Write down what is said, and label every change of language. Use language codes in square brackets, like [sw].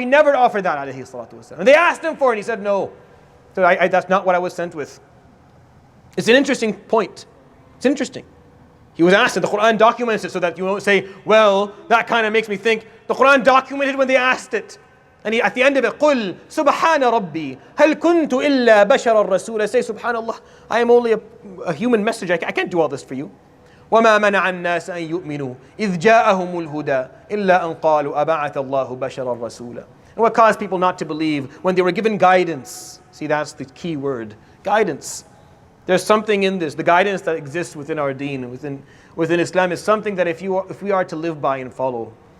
[en] He never offered that, alayhi salatu wasalam. And they asked him for it and he said no. So that's not what I was sent with. It's an interesting point. It's interesting. He was asked, and the Quran documents it so that you won't say, well, that kind of makes me think. The Quran documented when they asked it. And at the end of it, [ar] قُلْ سُبْحَانَ رَبِّي هَلْ كُنْتُ إِلَّا بَشَرًا رَسُولًا. [en] Say, subhanallah, I am only a human messenger. I can't do all this for you. [ar] وَمَا مَنَعَ النَّاسَ أَن يُؤْمِنُوا إِذْ جَاءَهُمُ الْهُدَى إِلَّا أَن قَالُوا أَبَعَثَ اللَّهُ بَشَرًا رَسُولًا. [en] And what caused people not to believe when they were given guidance? See, that's the key word. Guidance. There's something in this. The guidance that exists within our deen, within Islam, is something that if we are to live by and follow,